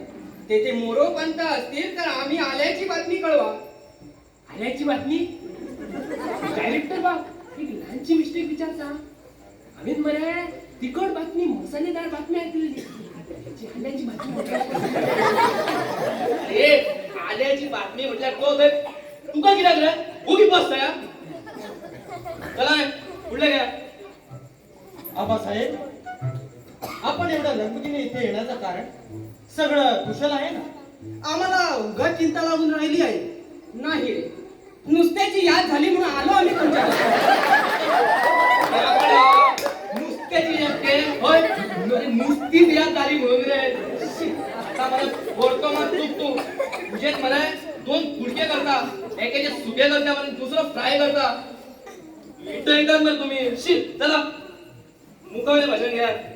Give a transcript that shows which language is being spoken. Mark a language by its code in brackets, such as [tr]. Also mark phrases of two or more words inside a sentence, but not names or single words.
[mr] तेथे मोरोपंत असतील तर आम्ही आल्याची बातमी कळवा. आल्याची बातमी. [kok] डायरेक्टर बाब एक लहानची मिस्टेक विचारता. आम्ही मरे तिखट बातमी मसालेदार बातमी ऐकलेली. [mr] त्याची आल्याची बातमी. [kok] अरे आल्याची बातमी म्हटल्यार तो थंय तुका कित्याक रे उगी बस थंय. चला फुडले घ्या. [mr] आबासाहेब आपण एवढ्या लगबगीने इथे येण्याचं कारण सगळं कुशल आहे ना. आम्हाला उगाच चिंता लागून राहिली आहे. नाही रे नुसत्याची याद झाली म्हणून आलो आम्ही तुमच्याकडे. [kok] नुसत्याची याद के होय नुसतीच याद झाली म्हणून रे. [mr] आता मला फोडतो मग तू तुझेच मला 2 फुडके करता. एकेचे सुके करता आणि दुसरं फ्राय करता. इथं ना तुम्ही. [kok] शी चला मुखावले भाषण घ्या.